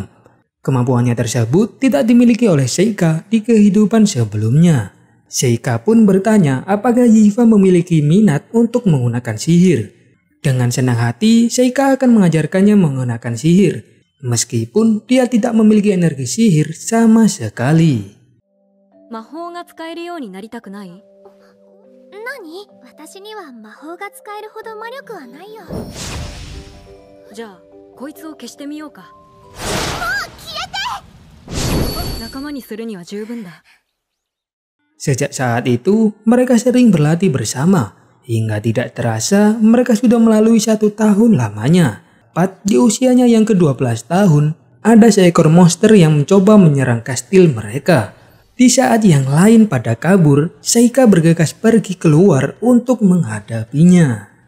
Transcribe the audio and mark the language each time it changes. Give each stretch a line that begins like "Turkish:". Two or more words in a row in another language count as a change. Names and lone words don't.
Indonesian: Kemampuannya tersebut tidak dimiliki oleh Seika di kehidupan sebelumnya. Seika pun bertanya apakah Yifa memiliki minat untuk menggunakan sihir. Dengan senang hati, Seika akan mengajarkannya menggunakan sihir, meskipun dia tidak memiliki energi sihir sama sekali.
Japanese: 魔法が使えるようになりたくない？何？私には魔法が使えるほど魔力はないよ。じゃあこいつを消してみようか。もう消えて！仲間にするには十分だ。
Indonesian: Sejak saat itu, mereka sering berlatih bersama. Hingga tidak terasa, mereka sudah melalui 1 tahun lamanya. Tepat di usianya yang ke-12 tahun, ada seekor monster yang mencoba menyerang kastil mereka. Di saat yang lain pada kabur, Seika bergegas pergi keluar untuk menghadapinya.